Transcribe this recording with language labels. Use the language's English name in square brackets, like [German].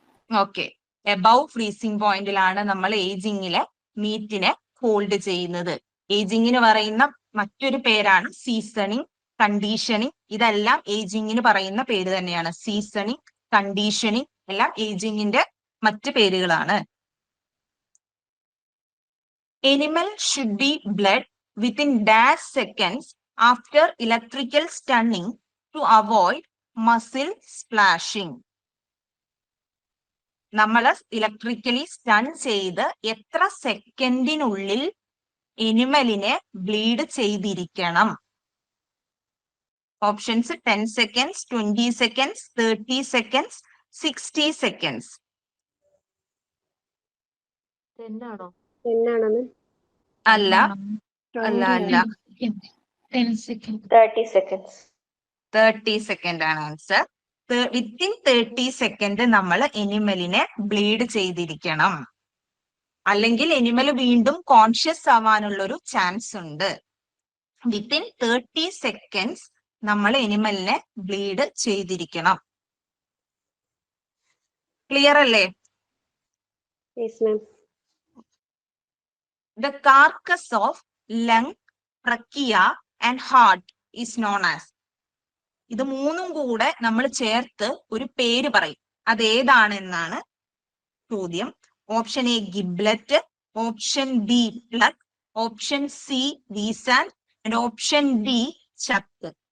[Malayalam] Okay, above freezing പോയിന്റിലാണ് നമ്മൾ ഏജിങ്ങിലെ മീറ്റിനെ hold ചെയ്യുന്നത്. ഏജിങ്ങിന് പറയുന്ന മറ്റൊരു പേരാണ് സീസണിങ്, കണ്ടീഷനിങ്. ഇതെല്ലാം ഏജിങ്ങിന് പറയുന്ന പേര് തന്നെയാണ്. സീസണിങ്, കണ്ടീഷനിങ് എല്ലാം ഏജിങ്ങിന്റെ മറ്റ് പേരുകളാണ്. [English] Animal should be bled within dash seconds after electrical stunning to avoid muscle splashing. [Malayalam] നമ്മൾ ഇലക്ട്രിക്കലി സ്റ്റൺ ചെയ്ത് എത്ര സെക്കൻഡിനുള്ളിൽ എനിമലിനെ ബ്ലീഡ് ചെയ്തിരിക്കണം? [English] Options 10 seconds, 20 seconds, 30 seconds, 60 seconds. [Malayalam] 10 ആണോ മാം? അല്ല അല്ല അല്ല [English] 30 seconds. [Malayalam] 30 സെക്കൻഡ് ആണ് ആൻസർ. വിത്തിൻ 30 സെക്കൻഡ് നമ്മൾ എനിമലിനെ ബ്ലീഡ് ചെയ്തിരിക്കണം, അല്ലെങ്കിൽ എനിമൽ വീണ്ടും കോൺഷ്യസ് ആവാനുള്ള ഒരു ചാൻസ് ഉണ്ട്. വിത്തിൻ 30 സെക്കൻഡ്സ് നമ്മൾ എനിമലിനെ ബ്ലീഡ് ചെയ്തിരിക്കണം. ക്ലിയർ അല്ലേ? [English] Yes ma'am. The carcass of lung, trachea and heart is known as. [Malayalam] ഇത് മൂന്നും കൂടെ നമ്മൾ ചേർത്ത് ഒരു പേര് പറയും, അതേതാണെന്നാണ് ചോദ്യം. Option A ഗിബ്ലറ്റ്, option B plug, option C വീസാൻ and option D Chuck.